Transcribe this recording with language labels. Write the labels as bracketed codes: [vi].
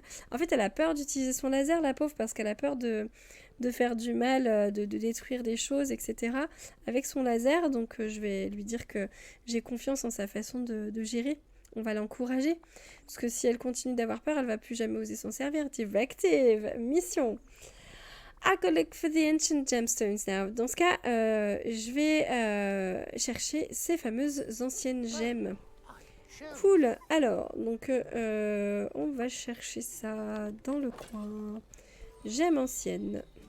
[fr] En fait, elle a peur d'utiliser son laser, la pauvre, parce qu'elle a peur de faire du mal, de détruire des choses, etc. avec son laser. Donc je vais lui dire que j'ai confiance en sa façon de gérer. On va l'encourager. Parce que si elle continue d'avoir peur, elle va plus jamais oser s'en servir. Directive, mission. [en] I go look for the ancient gemstones now. [fr] Dans ce cas, je vais chercher ces fameuses anciennes gemmes. Cool. Alors, donc on va chercher ça dans le coin. Gemmes anciennes.